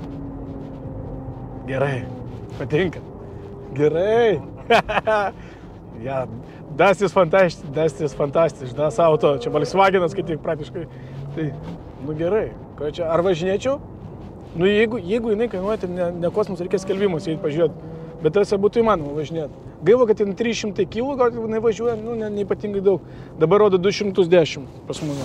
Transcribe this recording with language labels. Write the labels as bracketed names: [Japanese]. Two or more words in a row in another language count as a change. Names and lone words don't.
[Lithuanian] Gerai, patinka. Gerai. [German] Ja, das ist fantastisch, das auto, [Lithuanian] čia Volkswagenas, kaip tik praktiškai. Tai, nu gerai, čia, ar važinėčiau? Nu jeigu jinai kainuoja, tai ne kosmos reikės skelbimus, jei pažiūrėt, bet tarsi būtų įmanoma važinėti. Gaila, kad ten 300 kg, gal jinai važiuoja, nu neypatingai daug. Dabar rodo 210 pas mane.